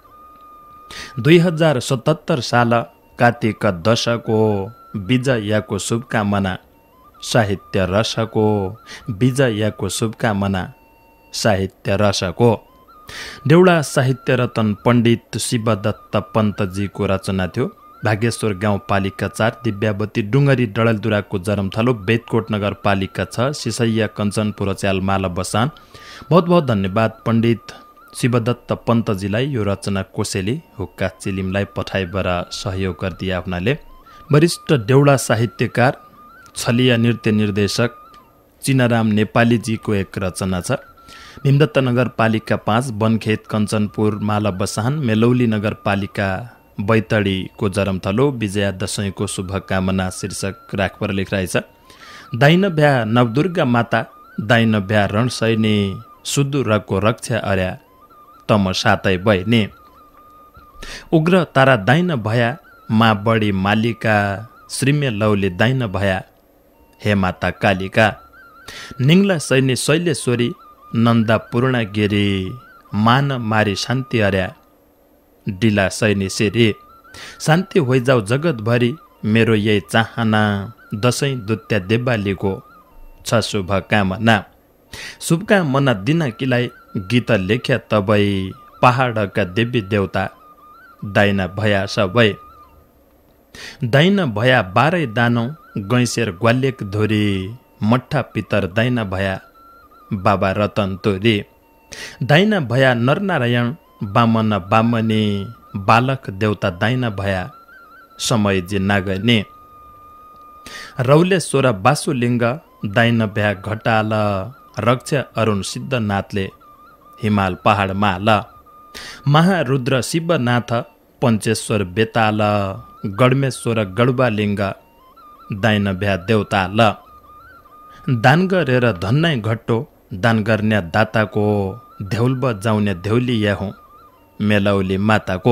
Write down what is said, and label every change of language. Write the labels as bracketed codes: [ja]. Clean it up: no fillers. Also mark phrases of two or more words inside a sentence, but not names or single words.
[ne] 2077 साल कार्तिक दशको विजयको शुभकामना साहित्य रसको विजयको शुभकामना साहित्य रसको। देउडा साहित्य रतन पण्डित शिवदत्त पन्तजीको रचना थियो। भागेश्वर गाउँपालिका 4 दिव्यावती डुङ्गरी डडेलधुराको जरमथलो बेदकोट नगरपालिका 6 सिसैया कञ्चनपुर च्याल माला बसान। [hi] बहुत बहुत धन्यवाद [ne] पण्डित शिवदत्त पन्तजीलाई यो रचना कोसेली हुक्का चिलिमलाई पठाइबर सहयोग गरिदिए आफ्नाले। वरिष्ठ देउडा साहित्यकार छलिया नृत्य निर्देशक चिनाराम नेपालीजीको एक रचना छ। भीमदत्त नगरपालिका 5 बनखेत कञ्चनपुर माला बसाहन मेलौली नगरपालिका बैतडीको जरमथलो विजया दशैंको शुभकामना शीर्षक राखपर लेखिरहेछ। [dty] दाइन भ्या नवदुर्गा माता दाइन भ्या रणसैनी सुदूरको रक्षा अर्या तम सातै बहिनी। उग्र तारा दाइन भया मा बढी मालिका श्रीमे लौले दाइन भया हे माता कालिका। निङ्ला सैनी शैलेश्वरी नन्दा पूर्णगिरी मान मारी शान्ति अर्या डिला सैनी सेरी। शान्ति होइजाऊ जगतभरि मेरो यही चाहना, दसैँ दुत्या देवालीको छ शुभकामना। शुभकामना दिन किलाई गीत लेख्या तबै, पहाडका देवी देवता दाइना भया सबै। दाइना भया 12 दानौ, गैँसेर ग्वालेक धोरी, मठ्ठा पितर दाइना भया बाबा रतन तोरी। दाइना भया नरनारायण, बामन बामनी, बालक देवता दाइना भया समयजी नागनी। रौलेश्वर बासुलिङ्ग, दाइना भया घटाल, रक्ष अरुण सिद्धनाथले हिमाल पहाड माल। महारुद्र शिवनाथ, पञ्चेश्वर बेताल, गढमेश्वर गढुवालिङ्ग, दाइना भया देवताल। दान गरेर धन्नै घट्टो, दान गर्ने दाताको, देउल्ब जाउने देउलिया हुँ मेलौली माताको।